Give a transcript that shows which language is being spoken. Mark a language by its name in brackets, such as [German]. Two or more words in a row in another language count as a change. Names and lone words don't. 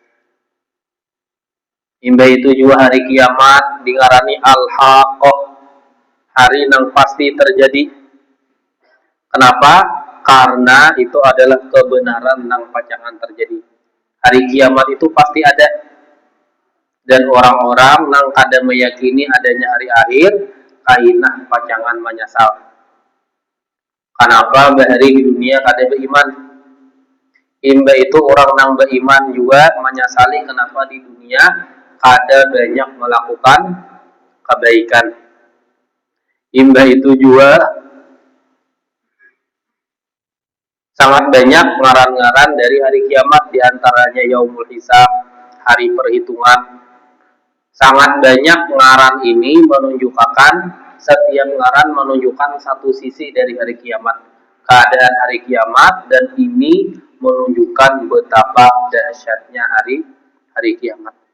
[Indonesian] Imba itu juga hari kiamat dingarani al-haqqah, hari yang pasti terjadi. Kenapa? Karena itu adalah kebenaran yang pacangan terjadi. Hari kiamat itu pasti ada. Dan orang-orang yang kada meyakini adanya hari akhir, [Banjar] kainah pacangan menyesal. Kenapa bahari di dunia kada beriman? [Indonesian] Imba itu orang yang beriman juga menyesali kenapa di dunia kada banyak melakukan kebaikan. Imba itu juga sangat banyak ngaran-ngaran dari hari kiamat, diantaranya [Arabic] يوم الحساب, [Indonesian] hari perhitungan. Sangat banyak ngaran ini menunjukkan, setiap ngaran menunjukkan satu sisi dari hari kiamat, keadaan hari kiamat, dan ini menunjukkan betapa dahsyatnya hari kiamat.